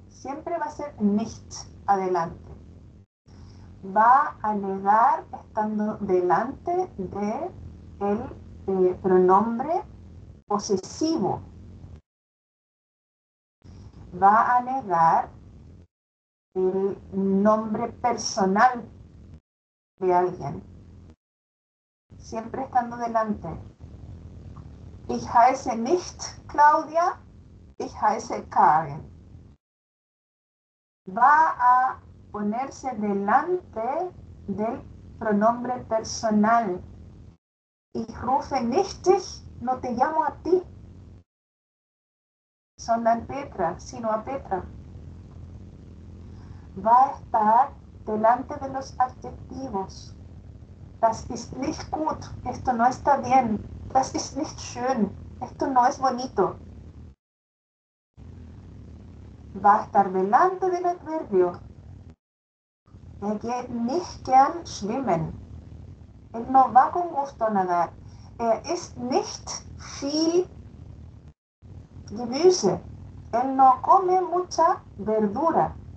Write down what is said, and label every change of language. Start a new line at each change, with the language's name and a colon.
Spanish: Siempre va a ser nicht adelante. Va a negar estando delante de el pronombre posesivo. Va a negar el nombre personal de alguien, siempre estando delante.
German: Ich heiße nicht Claudia, ich heiße Karen.
Spanish: Va a ponerse delante del pronombre personal.
German: Ich rufe nicht dich,
Spanish: no te llamo a ti,
German: sondern
Spanish: Petra, sino a Petra. Va a estar delante de los adjetivos.
German: Das ist nicht gut,
Spanish: esto no está bien.
German: Das ist nicht schön,
Spanish: esto no es bonito. Va a estar delante del adverbio.
German: Geht nicht gern schwimmen.
Spanish: Él no va con gusto a nadar.
German: Isst nicht viel Gemüse.
Spanish: Él no come mucha verdura.